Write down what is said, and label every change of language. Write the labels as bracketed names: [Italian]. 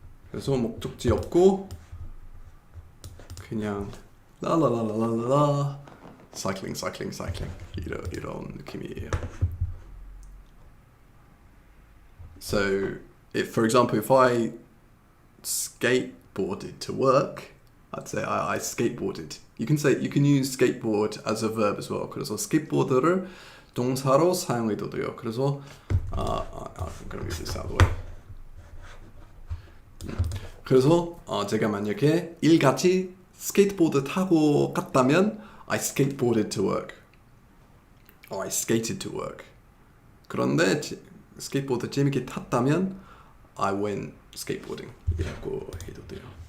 [Korean] 그래서 목적지 없고 그냥 라라라라라라 cycling 이런 느낌이에요. [English] So, for example, if I skateboarded to work, I'd say I skateboarded. You can use skateboard as a verb as well. [Korean] 그래서 skateboard를 동사로 사용해도 돼요. 그래서 [English] I'm gonna move this out of the way. [Korean] 그래서 제가 만약에 일같이 스케이트보드 타고 갔다면 [English] I skateboarded to work. Or I skated to work. [Korean] 그런데 스케이트보드 재밌게 탔다면 [English] I went skateboarding [Korean] 이라고 해도 돼요.